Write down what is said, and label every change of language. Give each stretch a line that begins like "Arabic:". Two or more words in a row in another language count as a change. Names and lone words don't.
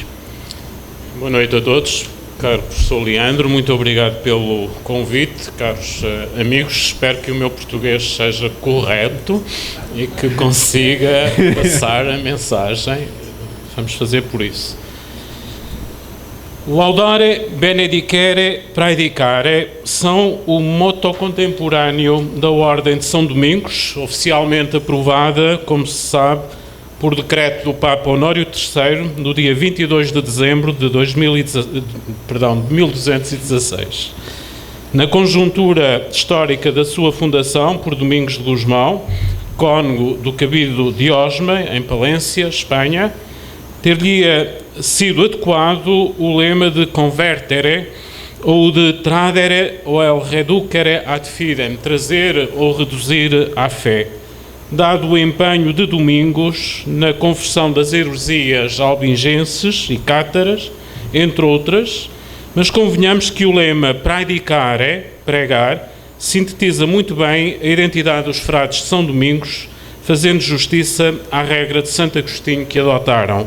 Portuguese: Boa noite a todos. Caro professor Leandro, muito obrigado pelo convite. Caros amigos, espero que o meu português seja correto e que consiga passar a mensagem. Vamos fazer por isso.
Latin: Laudare, benedicere, praedicare
Portuguese: são o motto contemporâneo da Ordem de São Domingos, oficialmente aprovada, como se sabe, por decreto do Papa Honório III, do dia 22 de dezembro de 1216. Na conjuntura histórica da sua fundação por Domingos de Gusmão, cônego do cabido de Osma, em Palência, Espanha, ter-lhe sido adequado o lema de convertere, ou de tradere ou el
Latin: reducere ad fidem,
Portuguese: trazer ou reduzir à fé, dado o empenho de Domingos na conversão das heresias albingenses e cátaras, entre outras, mas convenhamos que o lema praedicare, pregar, sintetiza muito bem a identidade dos frades de São Domingos, fazendo justiça à regra de Santo Agostinho que adotaram.